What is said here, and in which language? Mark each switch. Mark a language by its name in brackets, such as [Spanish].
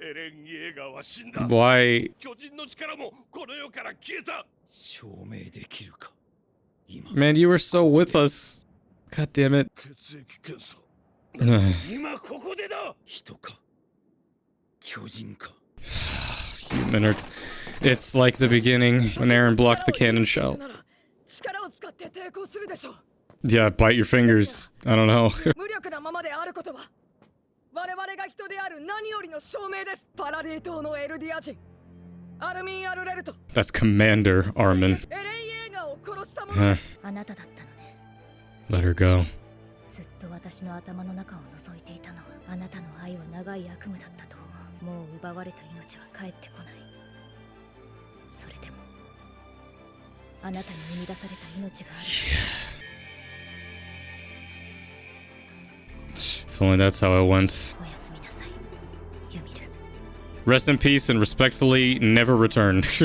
[Japanese] エレン・イエーガーは死んだ。 [English] Why? [Japanese] 巨人の力もこの世から消えた。証明できるか。今 [English] Man, you were so with us. God damn it. [Japanese] 血液検査今ここでだ。人か巨人か。 [English] Human, it's like the beginning when Eren blocked the cannon shell. [Japanese] 力を使って抵抗するでしょう。 [English] Yeah, bite your fingers. I don't know. [Japanese] 無力なままであることは我々が人である何よりの証明です。パラディ島のエルディア人アルミン・アルレルト。 [English] That's Commander Armin. [Japanese] エレン・イェーガーを殺したもの。あなただったのね。 [English] Let her go. [Japanese] ずっと私の頭の中を覗いていたのはあなたの愛は長い悪夢だったと思う。もう奪われた命は帰ってこない。それでもあなたに生み出された命がある。 [English] If only that's how it went. [Japanese] おやすみなさい、ユミル。 [English] Rest in peace and respectfully never return.